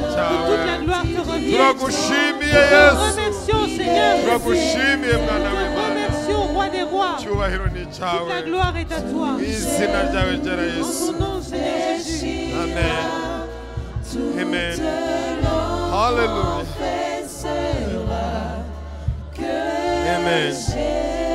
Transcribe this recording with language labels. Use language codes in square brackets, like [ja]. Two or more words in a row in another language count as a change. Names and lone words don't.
[fr] Que [rw] cyawe [fr] toute la gloire te revienne. [rw] turagushimiye [fr] Nous te [rw] yesu [fr] remercions, Seigneur Jésus. [rw] turagushimiye [fr] Nous [rw] mwana [fr] te [rw] w'imana [fr] remercions, Roi des rois. [rw] icyubahiro ni [fr] Toute [rw] cyawe [fr] la gloire est à toi. [rw] mu izina ryawe ryera [fr] En [rw] yesu [fr] ton nom, Seigneur Jésus. amen amen hallelujah amen